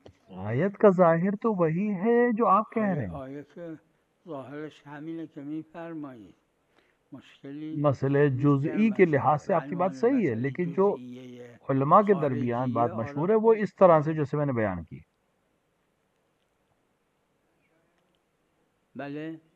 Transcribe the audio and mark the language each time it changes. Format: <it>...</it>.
<ur>آیت کا ظاہر تو وہی ہے جو آپ کہہ رہے ہیں.</ur> <fa>آیت ظاہرش همینه که میفرمایید.</fa> <ur>مسئلہ جزئی کے لحاظ سے آپ کی بات صحیح ہے، لیکن جو علماء کے درمیان بات مشہور ہے وہ اس طرح سے جیسے میں نے بیان کی.</ur> <fa>بله.</fa>